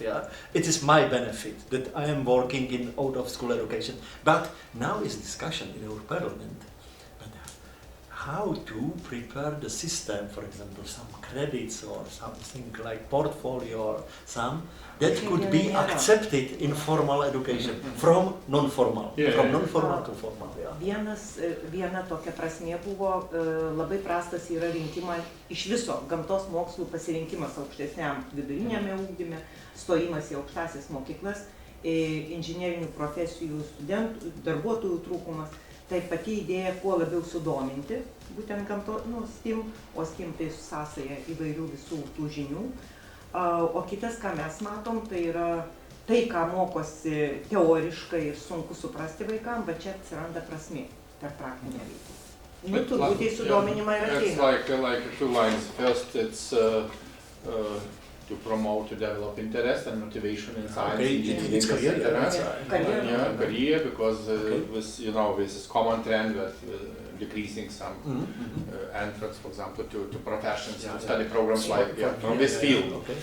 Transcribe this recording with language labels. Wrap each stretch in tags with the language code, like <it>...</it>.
<en>It is my benefit that I am working in out of school education. But now is discussion in our parliament. But how to prepare the system, for example, some credits or something like portfolio or some, that could be accepted in formal education from non-formal, from non-formal to formal.</en> <lt>Viena tokia prasmė buvo, labai prastas yra rinkimas iš viso gamtos mokslų pasirinkimas aukštesniam viduriniame ugdyme, stojimas į aukštąsias mokyklas, inžinerinių profesijų studentų, darbuotojų trūkumas. Tai pati idėja kuo labiau sudominti, būtent STEAM, o STEAM tai sąsaja įvairių visų tų žinių. O kitas, ką mes matom, tai yra tai, ką mokosi teoriškai ir sunku suprasti vaikams, bet čia atsiranda prasmė per praktinę veiklą. Turbūt į sudominimą ir ateina.</lt> <en>It's like two lines. First, it's to promote, to develop interest and motivation in science, engineering, etc. Career, because this is common trend that decreasing some entrance, for example, to professions, to study programs like from this field.</en>